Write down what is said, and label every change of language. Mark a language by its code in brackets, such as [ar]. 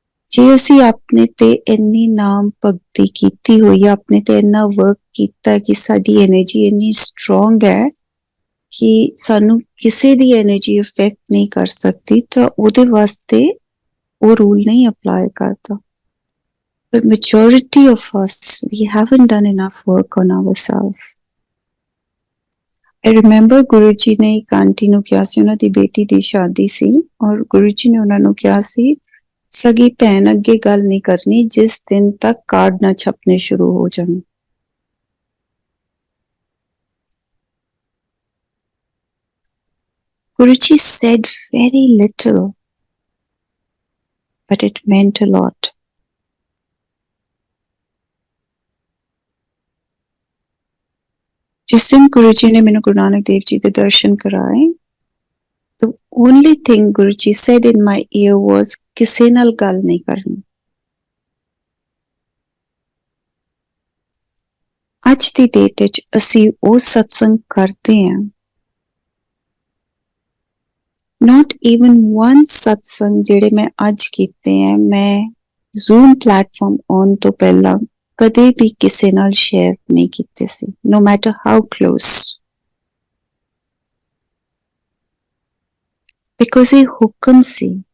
[pa] ਜੇ ਅਸੀਂ ਆਪਣੇ ਤੇ ਇੰਨੀ ਨਾਮ ਭਗਤੀ ਕੀਤੀ ਹੋਈ ਹੈ, ਆਪਣੇ ਤੇ ਇੰਨਾ ਵਰਕ ਕੀਤਾ ਕਿ ਸਾਡੀ ਐਨਰਜੀ ਇੰਨੀ ਸਟਰੋਂਗ ਹੈ ਕਿ ਸਾਨੂੰ ਕਿਸੇ ਦੀ ਐਨਰਜੀ ਇਫੈਕਟ ਨਹੀਂ ਕਰ ਸਕਦੀ, ਤਾਂ ਉਹਦੇ ਵਾਸਤੇ [hi] वो रूल नहीं अप्लाई करता। [en] But majority of us, we haven't done enough work on ourselves. I remember [pa] Guru ji ਨੇ ਇੱਕ ਆਂਟੀ ਨੂੰ ਕਿਹਾ ਸੀ, ਉਹਨਾਂ ਦੀ ਬੇਟੀ ਦੀ ਸ਼ਾਦੀ ਸੀ, ਔਰ ਗੁਰੂ ਜੀ ਨੇ ਉਹਨਾਂ ਨੂੰ ਕਿਹਾ ਸੀ ਸਗੀ ਭੈਣ ਅੱਗੇ ਗੱਲ ਨਹੀਂ ਕਰਨੀ ਜਿਸ ਦਿਨ ਤੱਕ ਕਾਰਡ ਨਾ ਛਪਨੇ ਸ਼ੁਰੂ ਹੋ ਜਾਣ। [en] Guru Ji said very little, but it meant a lot. [hi] जिस दिन गुरु जी ने मैंने गुरु नानक देव जी के दर्शन कराए, [en] the only thing Guru Ji said in my ear was [pa] ਕਿਸੇ ਨਾਲ ਗੱਲ ਨਹੀਂ ਕਰਨੀ। ਅੱਜ ਦੀ ਡੇਟ ਵਿੱਚ ਅਸੀਂ ਉਹ ਸਤਸੰਗ ਕਰਦੇ ਹਾਂ, [en] not even one [pa] ਸਤਸੰਗ ਜਿਹੜੇ ਮੈਂ ਅੱਜ ਕੀਤੇ ਹੈ, ਮੈਂ ਜ਼ੂਮ ਪਲੇਟਫਾਰਮ ਆਉਣ ਤੋਂ ਪਹਿਲਾਂ ਕਦੇ ਵੀ ਕਿਸੇ ਨਾਲ ਸ਼ੇਅਰ ਨਹੀਂ ਕੀਤੇ ਸੀ, [en] no matter how close, because [pa] ਇਹ ਹੁਕਮ ਸੀ।